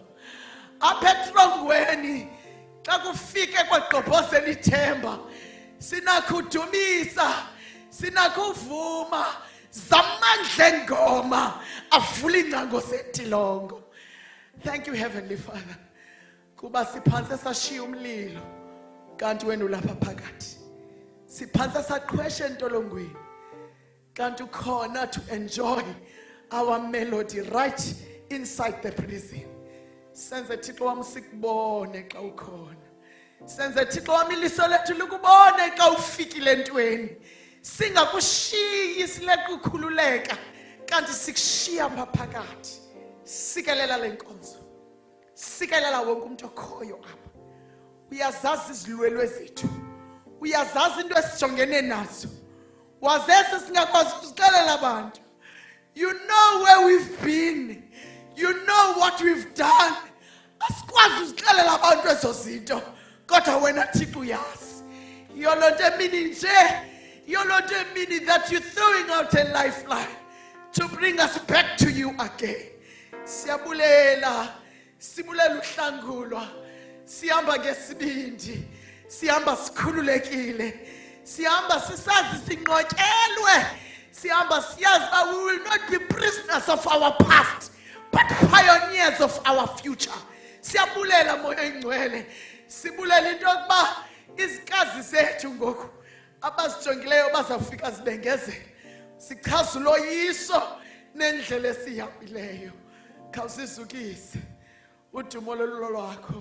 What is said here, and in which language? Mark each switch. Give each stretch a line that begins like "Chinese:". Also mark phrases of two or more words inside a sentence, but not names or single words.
Xhosa: Apha etrongweni xa kufike kwagqobhozela ithemba sinakho udumisa, sinakho uvuma zamandla engoma avula ingcango sentilongo.
English: Thank you Heavenly Father
Xhosa: kuba siphantse sashiya umlilo kanti wena ulapha phakathi, siphantse saqhwesha entolongweni kanti ukhona
English: to enjoy our melody right inside the prison.
Xhosa: Senze Thixo wami sikubone xa ukhona. Senze Thixo wami iliso lethu likubone xa ufikile entweni. Singakushiyi sileqa ukhululeka kanti sikushiya phakathi. Sikelela lenkonzo. Sikelela wonke umuntu okhoyo apha. Uyazazi izilwelwe zethu. Uyazazi into esijongene nazo. Wazese singakwazi ukuzixelela abantu.
English: You know where we've been. You know what we've done.
Xhosa: Asikwazi uzixelela abantu ezo zinto. Kodwa wena Thixo uyazi. Yolonto emini nje. Yolonto emini
English: that you're throwing out a lifeline to bring us back to you again.
Xhosa: Siyabulela. Sibulela uhlangulwa. Sihamba ngesibindi. Sihamba sikhululekile. Sihamba sisazi sinqotshelwe. Sihamba siyazi
English: that we will not be prisoners of our past, but pioneers of our future.
Xhosa: Siyabulela moya ingcwele. Sibulela into yokuba izikazi zethu ngoku abazijongileyo bazawufika zibengezela. Sichaza uloyiso nendlela esihambileyo. Khawusizukise. Udumo lolwakho.